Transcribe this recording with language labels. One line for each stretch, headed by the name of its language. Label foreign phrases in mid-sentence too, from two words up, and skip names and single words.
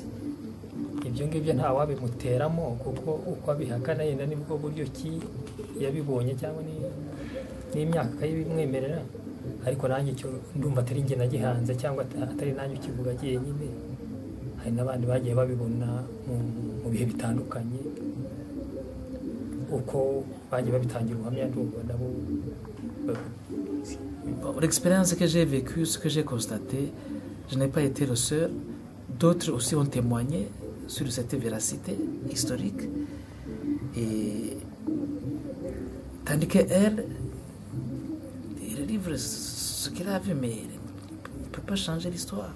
Kinyarwanda: Ibyo ngibyo nta wabimuteramo kuko uko abihakana yenda nibwo buryo ki yabibonye cyangwa n'imyaka y'ibimwemerera, ariko nanjye icyo ndumva atari njye nagihanze cyangwa atari nanjye ukivuga jyenyine. Hari n'abandi bagiye babibona mu bihe bitandukanye uko bagiye babitangira ubuhamya ndumva nabo.
French: L'expérience que j'ai vécue, ce que j'ai constaté, je n'ai pas été le seul. D'autres aussi ont témoigné sur cette véracité historique. Et tandis qu'elle livre ce qu'elle a vu, mais elle ne peut pas changer l'histoire.